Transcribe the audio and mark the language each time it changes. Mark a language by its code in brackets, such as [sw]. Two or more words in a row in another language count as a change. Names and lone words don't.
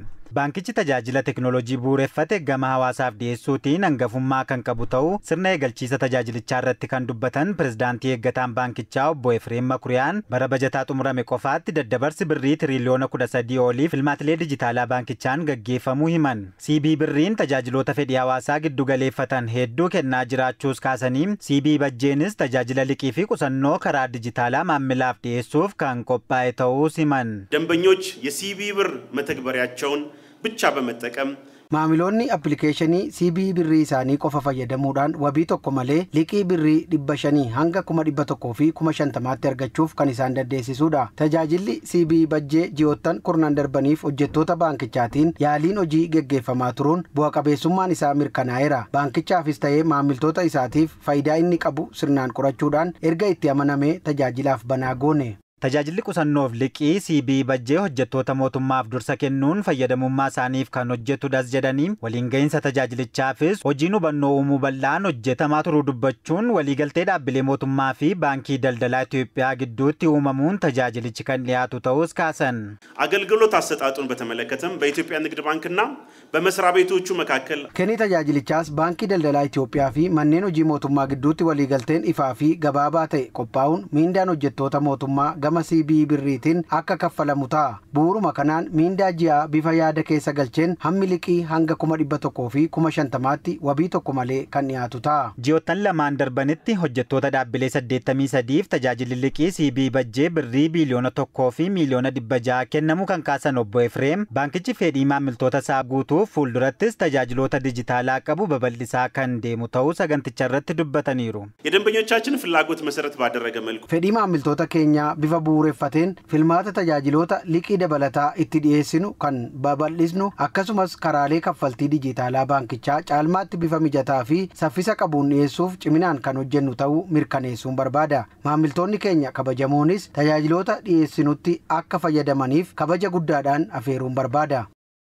[om] Baankichi tajaajila teknooloojii bu'uureffate gama hawaasaaf dhiyeessuutiin hangafummaa kan qabu ta'uu sirna eegalchiisa tajaajilichaa irratti kan dubbatan pirezidaantii eeggataan baankichaa obbo Efreem Makuriyaan bara bajataa xumurame qofaatti daddabarsi birrii tiriliyoona 13 oliif filmaatilee dijitaalaa baankichaan gaggeeffamuu himan. CB birriin tajaajiloota fedhii hawaasaa giddu galeeffatan hedduu kennaa jiraachuus kaasanii CB Bajjeenis tajaajila liqii fi qusannoo karaa dijitaalaa maammilaaf dhiyeessuuf kan qophaa'e ta'uus himan. [am] ደንበኞች የሲቢ ብር መተግበሪያቸውን ብቻ በመጠቀም [om] Maamiltoonni appilikeeshinii CB birrii isaanii qofa fayyadamuudhaan wabii tokko malee liqii birrii dhiyeessinee hanga kuma dhibba tokko fi kuma shantamatti argachuuf kan isaan dandeessisuudha tajaajila CB Bajjee ji'oottan kurnan darbaniif hojjettoota baankichaatiin yaaliin hojii gaggeeffamaa turuun bu'aa qabeessummaan isaa mirkanaa'eera baankichaafis ta'ee maamiltoota isaatiif faayidaa inni qabu sirnaan qorachuudhaan erga itti amaname tajaajilaaf banaa goone. Tajaajilli qusannoof liqii CB Bajjee hojjettoota mootummaaf dursa kennuun fayyadamummaa isaaniif kan hojjetudhas jedhanii waliin gahinsa tajaajilichaafis hojiin hubannoo uumuu bal'aan hojjetamaa turuu dubbachuun waliigaltee dhaabbilee mootummaa fi baankii daldalaa Itoophiyaa gidduutti uumamuun tajaajilichi kan dhiyaatu ta'us kaasan. [am] አገልግሎት አሰጣጡን በተመለከተም በኢትዮጵያ ንግድ ባንክና በመስሪያ ቤቶቹ መካከል [om] ከኒ tajaajilichaas baankii daldalaa Itoophiyaa fi manneen hojii mootummaa gidduutti waliigalteen ifaa fi gabaabaa ta'e qophaa'uun miindaan hojjettoota mootummaa gama CB birriitiin akka kaffalamu ta'a. Bu'uuruma kanaan miindaa ji'a bifa yaada keessa galcheen hammi liqii hanga 100 fi 50 wabii tokko malee kan dhiyaatu ta'a. Ji'oottan lamaan darbanitti hojjettoota dhaabbilee 83f tajaajilli liqii CB Bajjee birrii biiliyoona 1 fi miiliyoona 600 kennamu kan kaasan obbo Efreem baankichi fedhii maamiltoota isaa guutuuf fuuldurattis tajaajiloota dijitaalaa qabu babal'isaa kan deemu ta'uu saganticha irratti dubbataniiru. [am] የደንበኞቻችን ፍላጎት መሰረት ባደረገ መልኩ [om] fedhii maamiltoota keenya bifa bu'uureffateen filmaata tajaajiloota liqii dabalataa itti dhiyeessinu kan babal'isnu akkasumas karaalee kaffaltii dijitaalaa baankichaa caalmaatti bifa mijataa fi saffisa qabuun dhiyeessuuf ciminaan kan hojjennu ta'uu mirkaneessuun barbaada. Maamiltoonni keenya kabajamoonis tajaajiloota dhiyeessinutti akka fayyadamaniif kabaja guddaadhaan afeeruun barbaada.